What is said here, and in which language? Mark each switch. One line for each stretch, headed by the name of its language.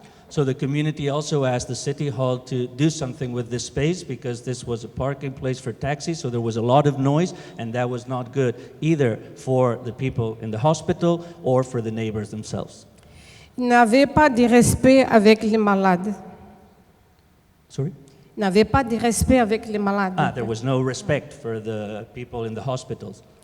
English: So the community also asked the city hall to do something with this space because this was a parking place for taxis, so there was a lot of noise and that was not good either for the people in the hospital or for the neighbors themselves.
French: Il n'avait pas de respect avec les malades.
English: Sorry?
French: Il n'avait pas de respect avec les malades.
English: There was no respect for the people in the hospitals.